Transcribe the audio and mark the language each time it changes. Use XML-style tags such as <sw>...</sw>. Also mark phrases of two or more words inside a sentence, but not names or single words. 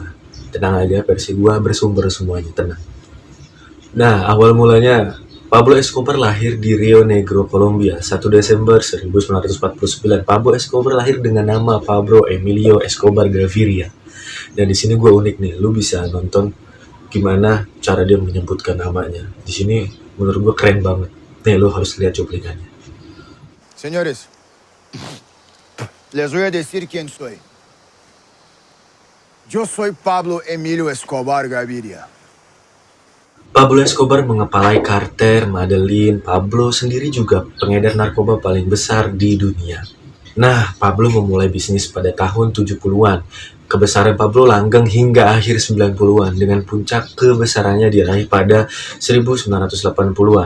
<id>Tenang aja, versi gua bersumber semuanya, tenang. Nah, awal mulanya Pablo Escobar lahir di Rio Negro, Kolombia, 1 Desember 1949. Pablo Escobar lahir dengan nama Pablo Emilio Escobar Gaviria. Dan di sini gue unik nih, lu bisa nonton gimana cara dia menyebutkan namanya. Di sini menurut gue keren banget. Nih, lu harus lihat cuplikannya.</id> <es>Señores, les voy a decir quién soy. Yo soy Pablo Emilio Escobar Gaviria.</es> <id>Pablo Escobar mengepalai kartel Medellin. Pablo sendiri juga pengedar narkoba paling besar di dunia. Nah, Pablo memulai bisnis pada tahun 70-an. Kebesaran Pablo langgeng hingga akhir 90-an, dengan puncak kebesarannya diraih pada 1980-an.</id>